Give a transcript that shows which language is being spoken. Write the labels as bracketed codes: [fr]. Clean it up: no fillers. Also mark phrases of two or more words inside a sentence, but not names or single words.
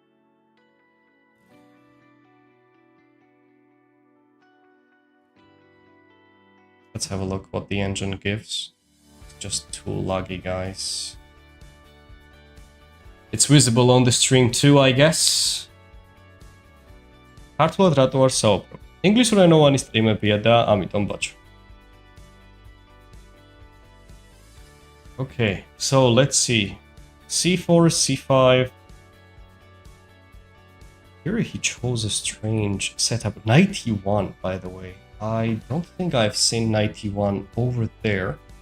[en] Let's have a look what the engine gives. It's just too laggy, guys. It's visible on the stream too, I guess. [ka] Hardware რატო არ საუბრობ? ინგლისურ ენოვანი სტრიმებია და ამიტომ ბაჩო. [en] Okay, so let's see. c4, c5. Here he chose a strange setup. Knight e1, by the way. I don't think I've seen knight e1 over there.